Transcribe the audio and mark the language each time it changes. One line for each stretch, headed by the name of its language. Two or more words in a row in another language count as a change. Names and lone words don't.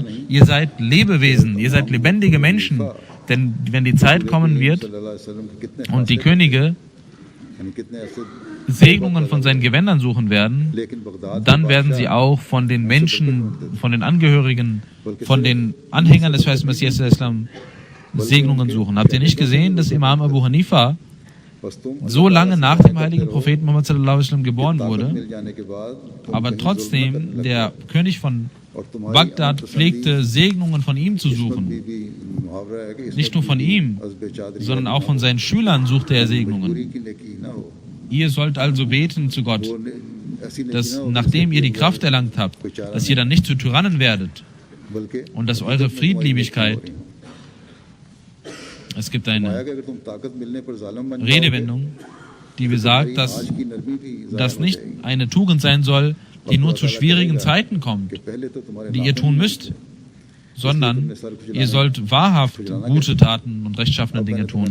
German: Ihr seid Lebewesen, ihr seid lebendige Menschen. Denn wenn die Zeit kommen wird und die Könige Segnungen von seinen Gewändern suchen werden, dann werden sie auch von den Menschen, von den Angehörigen, von den Anhängern des verheißenen Messias al-Islam Segnungen suchen. Habt ihr nicht gesehen, dass Imam Abu Hanifa so lange nach dem heiligen Propheten Muhammad
Arabic: صلى الله عليه وسلم
German: geboren wurde, aber trotzdem der König von Bagdad pflegte, Segnungen von ihm zu suchen? Nicht nur von ihm, sondern auch von seinen Schülern suchte er Segnungen. Ihr sollt also beten zu Gott, dass nachdem ihr die Kraft erlangt habt, dass ihr dann nicht zu Tyrannen werdet und dass eure Friedliebigkeit, es gibt eine Redewendung, die besagt, dass das nicht eine Tugend sein soll, die nur zu schwierigen Zeiten kommt, die ihr tun müsst, sondern ihr sollt wahrhaft gute Taten und rechtschaffene Dinge tun.